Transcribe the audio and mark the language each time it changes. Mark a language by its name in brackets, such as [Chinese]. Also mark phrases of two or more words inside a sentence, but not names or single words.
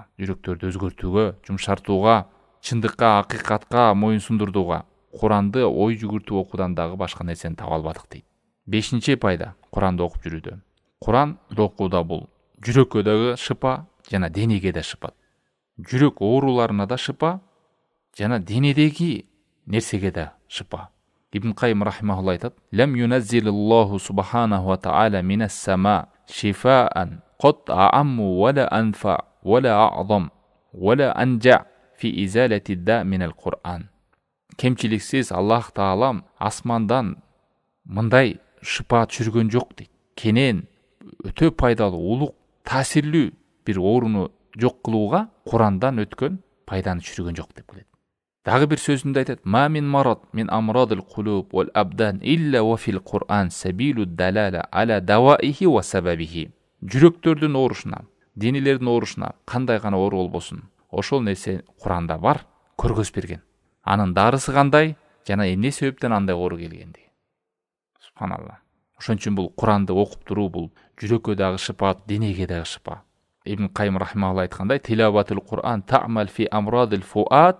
[Kyrgyz] Жүрөктөрдү өзгөртүүгө, жумшартууга, чындыкка, акыйкатка моюн сундурууга Куранды ой жүгүртүп окуудан дагы башка нерсени таба албадык дейт. Бешинчи пайда Куранды окуп жүрүүдө. Куранды окууда бул жүрөккө дагы шыпа жана денеге да шыпа. Жүрөк ооруларына да шыпа жана денедеги нерсеге да шыпа. Ибн Кайым рахимахулла айтат: [Arabic] "لم ينزل الله سبحانه وتعالى من السماء شفاء قط أعم ولا أنفع ولا أعظم ولا أنجع في إزالة الداء من القرآن." [Kyrgyz] Кемчиликсиз Аллах Таалам асмандан мындай шыпа түшүргөн жок дейт. Кенен өтө пайдалуу, улук, таасирлүү бир ооруну жок кылууга Курандан өткөн пайданы түшүргөн жок деп келет. Дагы бир сөзүндө айтат: [Arabic] "ما من مرض من أمراض القلوب والأبدان إلا وفي القرآن سبيل الدلالة على دوائه وسببه." [Kyrgyz] Жүрөктөрдүн оорушуна, денелердин оорушуна кандай гана оору болбосун, ошол нерсе Куранда бар, көргөз берген. анын дарысы кандай жана эмне себептен андай оору келгендиги. Субханалла. Ошон үчүн бул Куранды окуп туруу бул жүрөккө дагы шифа, денеге дагы шифа. Ибн Кайым рахимахулла айткандай, [Arabic] تلاوة القرآن تعمل في أمراض الفؤاد.